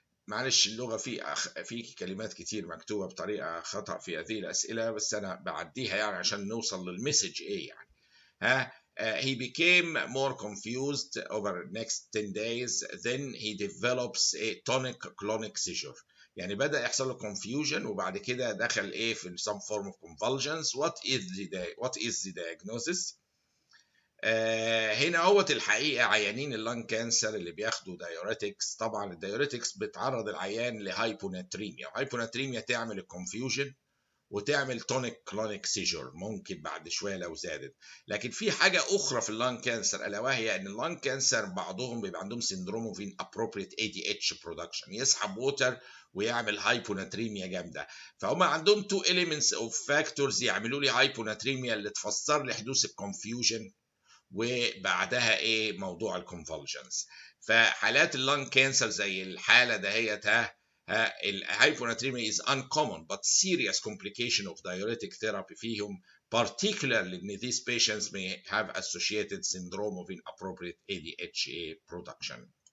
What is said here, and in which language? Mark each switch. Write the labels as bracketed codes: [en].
[ar] معلش اللغة في كلمات كتير مكتوبة بطريقة خطأ في هذه الأسئلة، بس أنا بعديها يعني عشان نوصل للمسج إيه يعني. [en] He became more confused over the next 10 days. Then he develops a tonic-clonic seizure. [ar] يعني بدأ يحصل له confusion وبعد كده دخل إيه في [en] some form of convulsions. What is the diagnosis؟ [ar] هنا هوت الحقيقة عيانين اللان كانسر اللي بياخدوا دايوريتكس. طبعا الدايوريتكس بتعرض العيان لهايبوناتريميا، وهايبوناتريميا تعمل الكونفيوجن وتعمل تونيك كلونيك سيجر ممكن بعد شويه لو زادت. لكن في حاجه اخرى في اللان كانسر الا وهي ان اللان كانسر بعضهم بيبقى عندهم سندروم اوف [en] inappropriate ADH production، [ar] يسحب ووتر ويعمل هايبوناتريميا جامده. فهم عندهم تو [en] elements of factors [ar] يعملوا لي هايبوناتريميا اللي تفسر لي حدوث الكونفيوجن وبعدها ايه موضوع الكونفولجنز. فحالات اللان كانسر زي الحاله دهيت الهايبوناتريميا [en] is uncommon but serious complication of diuretic therapy [ar] فيهم, [en] particularly in these patients may have associated syndrome of inappropriate ADHA production.